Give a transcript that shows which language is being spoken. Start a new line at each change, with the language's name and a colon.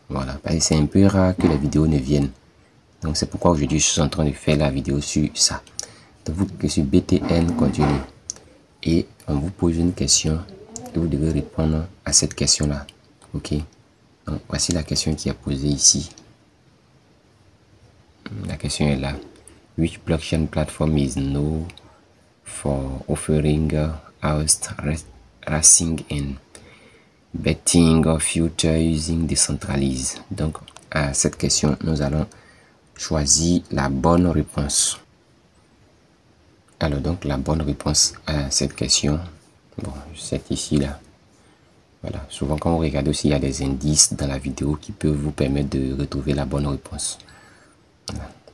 French: Voilà, parce que c'est un peu rare que les vidéos ne viennent. Donc c'est pourquoi aujourd'hui je suis en train de faire la vidéo sur ça. Donc vous cliquez sur BTN continue et on vous pose une question et vous devez répondre à cette question là. Ok, donc voici la question qui est posée ici. La question est là.
English: Which blockchain platform is known for offering house racing and betting future using decentralized?
French: Donc à cette question, nous allons choisir la bonne réponse. Alors donc la bonne réponse à cette question, bon, c'est ici là. Voilà, souvent quand vous regardez aussi, il y a des indices dans la vidéo qui peuvent vous permettre de retrouver la bonne réponse. Voilà.